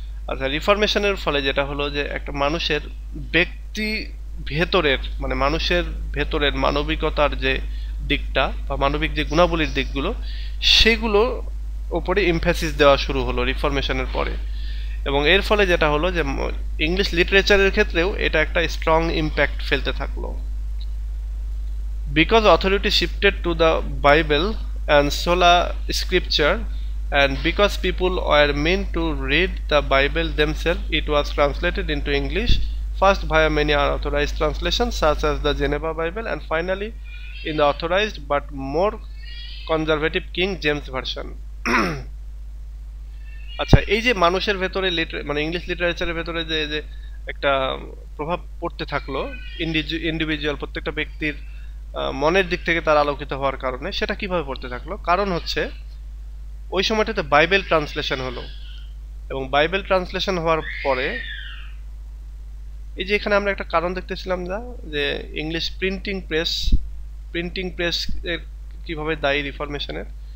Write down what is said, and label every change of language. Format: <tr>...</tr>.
<bn>আচ্ছা, রিফরমেশনের ফলে যেটা হলো যে একটা মানুষের ব্যক্তি ভেতরের মানে মানুষের ভেতরের মানবিকতার যে দিকটা বা মানবিক যে গুণাবলীর দিকগুলো, সেগুলো উপরে এমফাসিস দেওয়া শুরু হলো রিফরমেশনের পরে, এবং এর ফলে যেটা হলো যে ইংলিশ লিটারেচারের ক্ষেত্রেও এটা একটা স্ট্রং ইম্প্যাক্ট ফেলতে থাকলো।</bn> <en>Because authority shifted to the Bible and sola scripture, and because people were meant to read the Bible themselves, it was translated into English first via many unauthorized translations such as the Geneva Bible, and finally in the authorized but more conservative King James version.</en> <bn>আচ্ছা, এই যে মানুষের ভেতরে মানে English লিটারেচারের ভেতরে যে যে একটা প্রভাব পড়তে থাকলো ইন্ডিভিজুয়াল প্রত্যেকটা ব্যক্তির মনের দিক থেকে তার আলোকিত হওয়ার কারণে, সেটা কিভাবে পড়তে থাকলো? কারণ হচ্ছে ওই সময়টাতে বাইবেল ট্রান্সলেশন হলো, এবং বাইবেল ট্রান্সলেশন হওয়ার পরে এই যে এখানে আমরা একটা কারণ দেখতেছিলাম যে ইংলিশ প্রিন্টিং প্রেস কিভাবে দায়ী রিফরমেশনের।</bn>